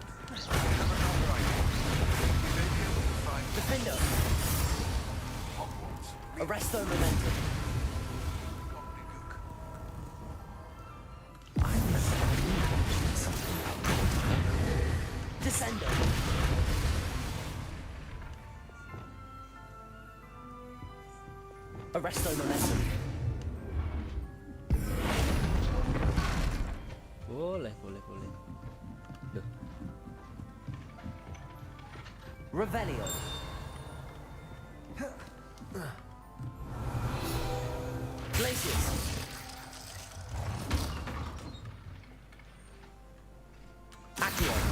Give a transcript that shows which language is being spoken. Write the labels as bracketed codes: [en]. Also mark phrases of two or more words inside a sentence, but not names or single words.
[en] I have another idea. We may be able to find Defender. Hogwarts. Arresto momentum. Gobbledygook. I remember something about Descendo. Arresto momentum. Boleh. Loh, Revelio. Glacius. Accio.